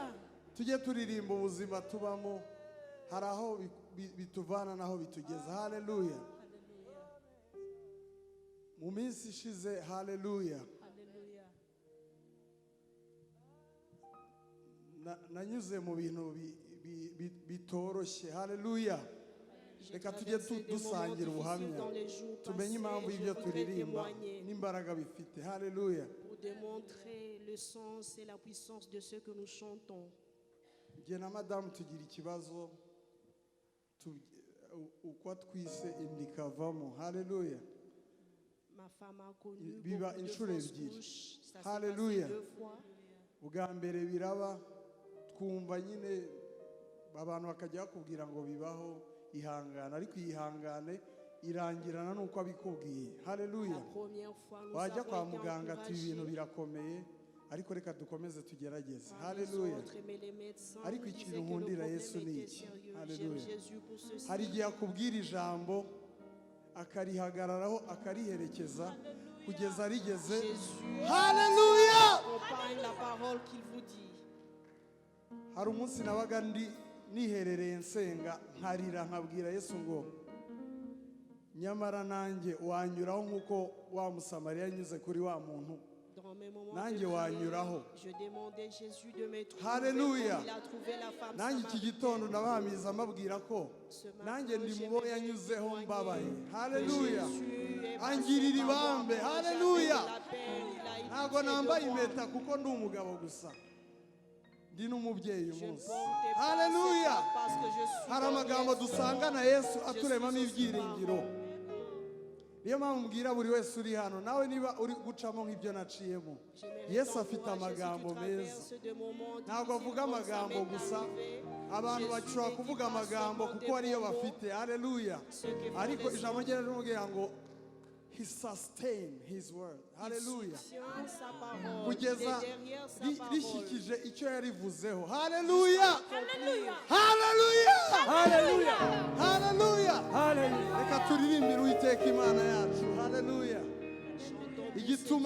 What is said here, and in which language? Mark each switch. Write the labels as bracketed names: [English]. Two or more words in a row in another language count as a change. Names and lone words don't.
[Kinyarwanda] Tujye turirimba ubuzima tubamo, hari aho bituvana naho bitugeza. Haleluya. mu minsi ishize haleluya [French] Alléluia. [Kinyarwanda] nanyuze mu bintu bitoroshye haleluya [French] J'ai [Kinyarwanda] reka tujye [French] traversé des moments [Kinyarwanda] dusangira [French] difficiles [Kinyarwanda] ubuhamya [French] dans les jours [Kinyarwanda] tumenye impamvu [French] passés et [Kinyarwanda] y'ibyo [French] je voudrais [Kinyarwanda] turirimba [French] témoigner [Kinyarwanda] n'imbaraga bifite haleluya [French] pour démontrer le sens et la puissance de ce que nous chantons. [Kinyarwanda] njye na madamu tugira ikibazo uko twise inda ikavamo haleluya [French] Ma femme a connu [Kinyarwanda] Biba [French] beaucoup de [Kinyarwanda] inshuro [French] fausses [Kinyarwanda] ebyiri. [French] couches. Ça s'est passé Hallelujah. 2 fois. [Kinyarwanda] bwa mbere biraba twumva nyine abantu bakajya bakubwira ngo bibaho ihangane ariko ihangane irangirana n'uko abikubwiye [French] La [Kinyarwanda] haleluya [French] première fois, nous [Kinyarwanda] wajya kwa [French] avons été [Kinyarwanda] muganga ati ibintu [French] encouragés. [Kinyarwanda] birakomeye ariko reka dukomeze tugerageze [French] Par les [Kinyarwanda] haleluya [French] autres, mais les médecins [Kinyarwanda] Ariko [French] nous [Kinyarwanda] ikintu [French] disaient que le [Kinyarwanda] nkundira [French] problème [Kinyarwanda] Yesu ni [French] était [Kinyarwanda] iki? [French] sérieux. J'aime Hallelujah. Jésus pour ceci. [Kinyarwanda] hari igihe akubwira ijambo akarihagararaho akariherekeza kugeza rigeze [French] Jésus [Kinyarwanda] haleluya [French] accompagne la parole qu'il vous dit. [Kinyarwanda] hari umunsi nabaga niherereye nsenga nkarira nkabwira Yesu ngo nyamara nanjye wanyuraho nk'uko wa musamariya yanyuze kuri wa muntu [French] Dans mes moments [Kinyarwanda] Nanjye [French] de [Kinyarwanda] wanyuraho. [French] prière, je demandais Jésus de me trouver Hallelujah. comme il a trouvé la femme [Kinyarwanda] nanjye iki gitondo ndabahamiza mbabwira ko nanjye ndi mu bo yanyuzeho mbabaye haleluya angirira ibambe haleluya ntabwo nambaye impeta kuko ndi umugabo gusa ndi n'umubyeyi uyu munsi haleluya hari amagambo dusanga na Yesu aturemamo ibyiringiro niyo mpamvu mbwira buri wese uri hano nawe niba uri gucamo nk'ibyo naciyemo Yesu afite amagambo meza ntabwo avuga amagambo gusa abantu bashobora kuvuga amagambo kuko ariyo bafite haleluya ariko ijambo rye riramubwira ngo [English] he sustained his word [Kinyarwanda] haleluya kugeza rishyikije icyo yarivuzeho haleluya haleluya [French] Hallelujah. [Kinyarwanda] haleluya [French] Hallelujah. [Kinyarwanda] reka turirimbire Uwiteka Imana yacu haleluya igituma